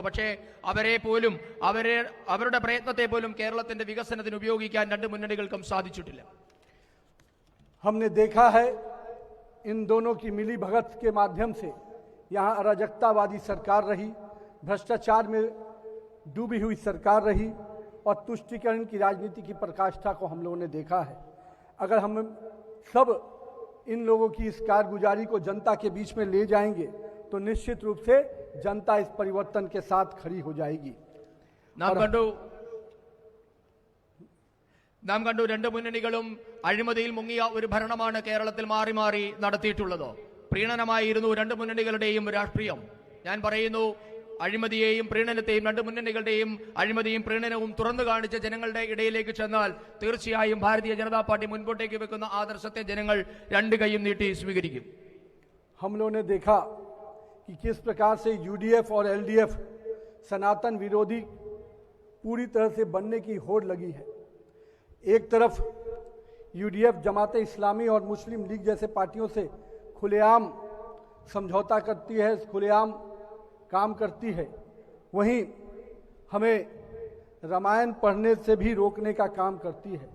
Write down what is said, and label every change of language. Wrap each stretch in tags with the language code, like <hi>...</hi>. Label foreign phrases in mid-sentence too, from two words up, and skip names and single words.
<ml>പക്ഷേ അവരുടെ പ്രയത്നത്തെ പോലും കേരളത്തിന്റെ വികസനത്തിന് ഉപയോഗിക്കാൻ രണ്ട് മുന്നണികൾക്കും സാധിച്ചിട്ടില്ല.</ml> <hi>हमने देखा है इन दोनों की मिली भगत के माध्यम से यहाँ अराजकतावादी सरकार रही, भ्रष्टाचार में डूबी हुई सरकार रही और तुष्टीकरण की राजनीति की पराकाष्ठा को हम लोगों ने देखा है। अगर हम सब इन लोगों की इस कारगुजारी को जनता के बीच में ले जाएंगे तो निश्चित रूप से जनता इस परिवर्तन के साथ खड़ी हो जाएगी।</hi> <ml>നാം കണ്ടു രണ്ട് മുന്നണികളും അഴിമതിയിൽ മുങ്ങിയ ഒരു ഭരണമാണ് കേരളത്തിൽ മാറി മാറി നടത്തിയിട്ടുള്ളത്. പ്രീണനമായിരുന്നു രണ്ട് മുന്നണികളുടെയും രാഷ്ട്രീയം. ഞാൻ പറയുന്നു, അഴിമതിയെയും പ്രീണനത്തെയും, രണ്ട് മുന്നണികളുടെയും അഴിമതിയും പ്രീണനവും തുറന്നു കാണിച്ച ജനങ്ങളുടെ ഇടയിലേക്ക് ചെന്നാൽ തീർച്ചയായും ഭാരതീയ ജനതാ പാർട്ടി മുൻപോട്ടേക്ക് വെക്കുന്ന ആദർശത്തെ ജനങ്ങൾ രണ്ട് കൈയും നീട്ടി സ്വീകരിക്കും.</ml> <hi>हम लोगों ने देखा कि किस प्रकार से यूडीएफ और एलडीएफ सनातन विरोधी पूरी तरह से बनने की होड़ लगी है। एक तरफ यूडीएफ जमाते इस्लामी और मुस्लिम लीग जैसे पार्टियों से खुलेआम समझौता करती है, खुलेआम काम करती है, वहीं हमें रामायण पढ़ने से भी रोकने का काम करती है।</hi>